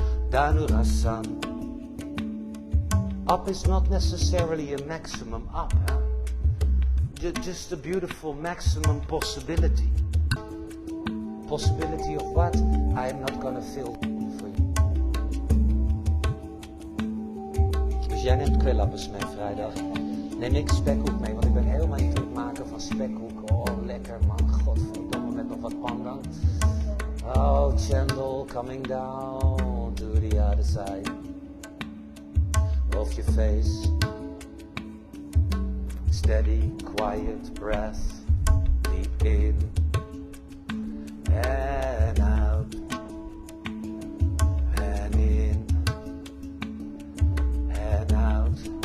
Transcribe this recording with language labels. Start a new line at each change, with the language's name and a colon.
English: Dhanurasana. Up is not necessarily a maximum up. Just a beautiful maximum possibility. Possibility of what? I am not gonna fill for you.
Dutch: Dus jij neemt kwellappers mee vrijdag. Neem ik spekhoek mee, want ik ben helemaal niet aan het maken van spekhoek. Oh, lekker man, godverdomme, met nog wat pandan.
English: Oh, Chandel, coming down to the other side of your face. Steady, quiet breath, deep in and out, and in and out.